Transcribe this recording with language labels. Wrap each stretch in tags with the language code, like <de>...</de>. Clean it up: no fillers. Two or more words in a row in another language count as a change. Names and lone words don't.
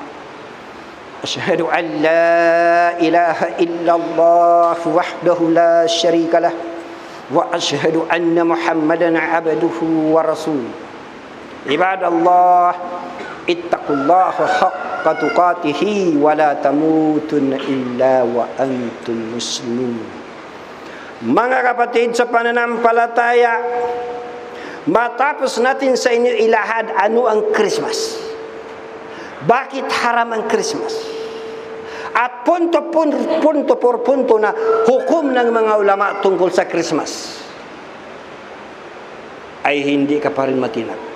<ar>أشهد أن لا إله إلا الله وحده لا شريك له وأشهد أن محمدا عبده ورسوله. عباد الله، اتقوا الله حق تقاته ولا تموتن إلا وأنتم مسلمون.</ar> <tl>Mga kapatid sa pananampalataya, matapos natin sa inyo ilahad ano ang Christmas, bakit haram ang Christmas, at punto por punto na hukom ng mga ulama tungkol sa Christmas, ay hindi ka pa rin matinag.</tl>